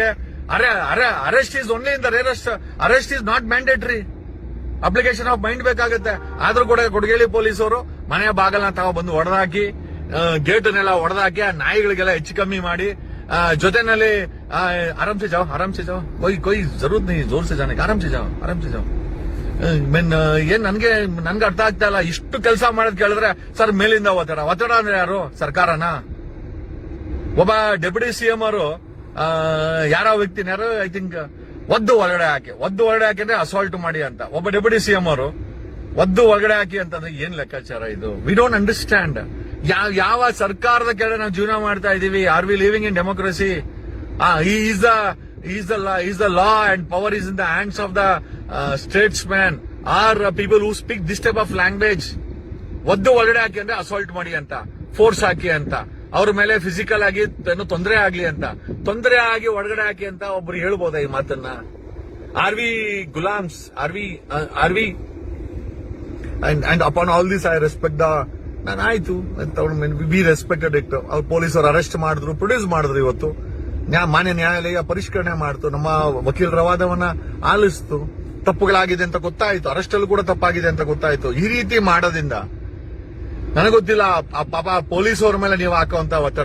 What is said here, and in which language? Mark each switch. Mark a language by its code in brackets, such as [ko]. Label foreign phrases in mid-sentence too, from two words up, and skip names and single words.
[en] arrest is only in the rarest, arrest is not mandatory, application of mind ಬೇಕಾಗುತ್ತೆ. [kn] ಆದ್ರೂ ಕೂಡ ಕೊಡಗೇಲಿ ಪೊಲೀಸರು ಮನೆಯ ಬಾಗಲನ್ನ ತಗೊಂಡ್ಬಂದು ಹೊಡೆದಾಕಿ, ಗೇಟ್ನೆಲ್ಲ ಹೊಡೆದಾಕಿ, ಆ ನಾಯಿಗಳಿಗೆಲ್ಲ ಹೆಚ್ಚು ಕಮ್ಮಿ ಮಾಡಿ, ಜೊತೆನಲ್ಲಿ [hi] आराम से जाओ कोई जरूरत नहीं जोर से जाने का, आराम से जाओ. [kn] ಏನ್ ನನ್ಗೆ ಅರ್ಥ ಆಗ್ತಾ ಇಲ್ಲ. ಇಷ್ಟು ಕೆಲಸ ಮಾಡೋದ್ ಕೇಳಿದ್ರೆ ಸರ್ ಮೇಲಿಂದ ಒತ್ತಡ ಅಂದ್ರೆ ಯಾರು? ಸರ್ಕಾರನ? ಒಬ್ಬ ಡೆಪ್ಯೂಟಿ CM ಅವರು ಯಾರೋ ವ್ಯಕ್ತಿನ [en] I think [kn] ಒದ್ದು ಒಳಗಡೆ ಹಾಕಿ ಅಂದ್ರೆ ಅಸಾಲ್ಟ್ ಮಾಡಿ ಅಂತ ಒಬ್ಬ ಡೆಪ್ಯೂಟಿ CM ಅವರು ಒದ್ದು ಒಳಗಡೆ ಹಾಕಿ ಅಂತಂದ್ರೆ ಏನ್ ಲೆಕ್ಕಾಚಾರ ಇದು? [en] We don't understand. [kn] ಯಾವ ಸರ್ಕಾರದ ಕೆಳಗೆ ನಾವು ಜೀವನ ಮಾಡ್ತಾ ಇದೀವಿ? [en] Are we living in democracy? Is the law and power is in the hands of the statesman or people who speak this type of language. [kn] ಒದ್ದು ಒಳಗಡೆ ಹಾಕಿ ಅಂದ್ರೆ ಅಸಾಲ್ಟ್ ಮಾಡಿ ಅಂತ, ಫೋರ್ಸ್ ಹಾಕಿ ಅಂತ, ಅವ್ರ ಮೇಲೆ ಫಿಸಿಕಲ್ ಆಗಿ ತೊಂದರೆ ಆಗ್ಲಿ ಅಂತ, ತೊಂದರೆ ಆಗಿ ಒಳಗಡೆ ಹಾಕಿ ಅಂತ ಒಬ್ರು ಹೇಳ್ಬೋದಾ ಈ ಮಾತನ್ನ? [en] Are we ghulams? Are we and upon all this I respect the [kn] ನಾನು ಆಯ್ತು [en] we respected it. [kn] ಅವ್ರು ಪೊಲೀಸರು ಅರೆಸ್ಟ್ ಮಾಡಿದ್ರು, ಪ್ರೊಡ್ಯೂಸ್ ಮಾಡಿದ್ರು. ಇವತ್ತು ಮಾನ್ಯ ನ್ಯಾಯಾಲಯ ಪರಿಷ್ಕರಣೆ ಮಾಡ್ತು, ನಮ್ಮ ವಕೀಲರ ವಾದವನ್ನ ಆಲಿಸ್ತು, ತಪ್ಪುಗಳಾಗಿದೆ ಅಂತ ಗೊತ್ತಾಯ್ತು, ಅರೆಸ್ಟ್ ಅಲ್ಲೂ ಕೂಡ ತಪ್ಪಾಗಿದೆ ಅಂತ ಗೊತ್ತಾಯ್ತು. ಈ ರೀತಿ ಮಾಡೋದ್ರಿಂದ ನನಗೆ ಗೊತ್ತಿಲ್ಲ ಆ ಪಾಪ ಪೊಲೀಸ್ ಅವ್ರ ಮೇಲೆ ನೀವು ಹಾಕುವಂತ ಒತ್ತಡ.